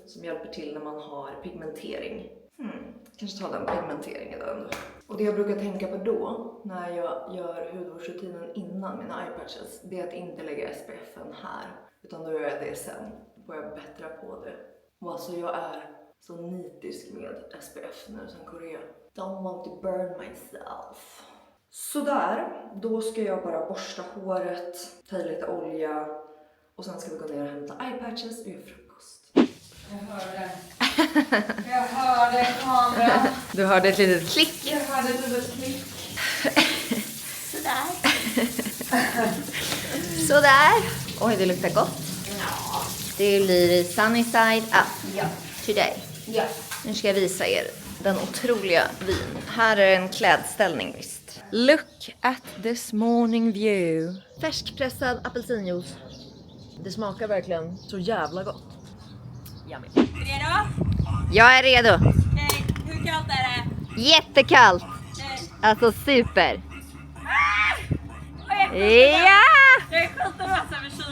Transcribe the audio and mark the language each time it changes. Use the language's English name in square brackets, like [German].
[Swedish] Som hjälper till när man har pigmentering. Kanske ta den pigmenteringen då. Och det jag brukar tänka på då, när jag gör hudvårdsrutinen innan mina eye patches, det är att inte lägga SPF:en här. Utan då gör jag det sen. Då får jag bättra på det. Och alltså jag är så nitisk med SPF nu sen Korea. [English] Don't want to burn myself. [Swedish] Sådär, då ska jag bara borsta håret, ta i lite olja och sen ska vi gå ner och hämta eye patches och göra frukost. Jag hörde kameran. Du hörde ett litet klick. Jag hörde ett litet klick. Sådär. Oj, det luktar gott. Det blir [English] sunny side up today. [Swedish] Ja. Nu ska jag visa er den otroliga vyn. Här är en klädställning visst. [English] Look at this morning view. [Swedish] Färskpressad apelsinjuice. Det smakar verkligen så jävla gott. Redo? Jag är redo. Okej, hur kallt är det? Jättekallt. Alltså super. Ja! Jag är skitnervös över kylan.